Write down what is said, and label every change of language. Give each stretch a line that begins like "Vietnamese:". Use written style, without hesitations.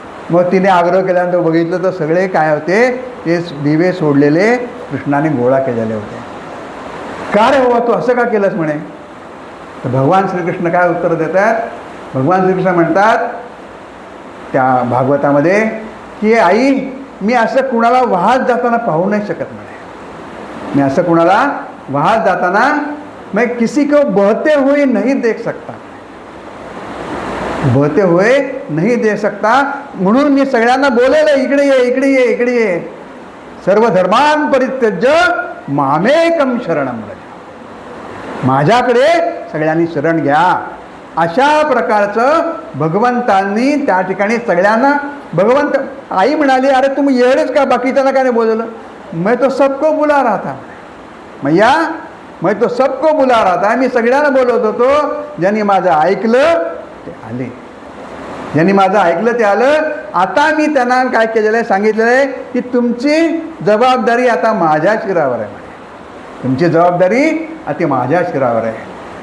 Marathi: मग तिने आग्रह केल्यानंतर बघितलं तर सगळे काय होते, ते दिवे सोडलेले कृष्णाने गोळा केलेले होते. का रे बाबा तू असं का केलंस म्हणे. तर भगवान श्रीकृष्ण काय उत्तर देतात, भगवान श्रीकृष्ण म्हणतात त्या भागवतामध्ये की आई मी असं कुणाला वाहत जाताना पाहू नाही शकत म्हणे. मी असं कुणाला वाहत जाताना
Hindi: मैं किसी को बहते हुए नहीं देख सकता, बहते हुए नहीं देख सकता.
Marathi: म्हणून मी सगळ्यांना बोलेलं इकडे ये, इकडे ये, इकडे ये.
Sanskrit: सर्व धर्मान परित्यज्य मामेकम शरणम व्रज,
Marathi: माझ्याकडे सगळ्यांनी शरण घ्या. अशा प्रकारचं भगवंतांनी त्या ठिकाणी सगळ्यांना, भगवंत आई म्हणाली अरे तुम्ही येडेच का, बाकीच्याला काय नाही बोलवलं.
Hindi: मैं तो सबको बुला रहा था मैया, मैं तो सबको बुला रहा था.
Marathi: मी सगळ्यांना बोलवत होतो, ज्यांनी माझं ऐकलं ते आले, ज्यांनी माझं ऐकलं ते आलं. आता मी त्यांना काय केलेलं आहे, सांगितलेलं आहे की तुमची जबाबदारी आता माझ्या शिरावर आहे, तुमची जबाबदारी आता माझ्या शिरावर आहे.